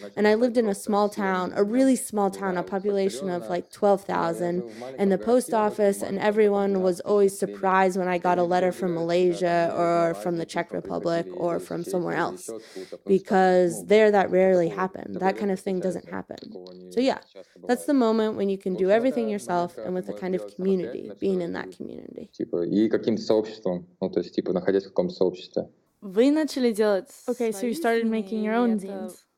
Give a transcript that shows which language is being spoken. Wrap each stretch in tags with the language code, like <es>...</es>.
<en>And I lived in a small town, a really small town, a population of like 12,000, and the post office and everyone was always surprised when I got a letter from Malaysia or from the Czech Republic or from somewhere else, because there that rarely happened. That kind of thing doesn't happen. So yeah, that's the moment when you can do everything yourself and with a kind of community, being in that community.</en> <ru>И каким-то сообществом, ну, то есть, находясь в каком-то сообществе. Вы начали делать</ru> <en>Okay, so you started making your own zines.</en>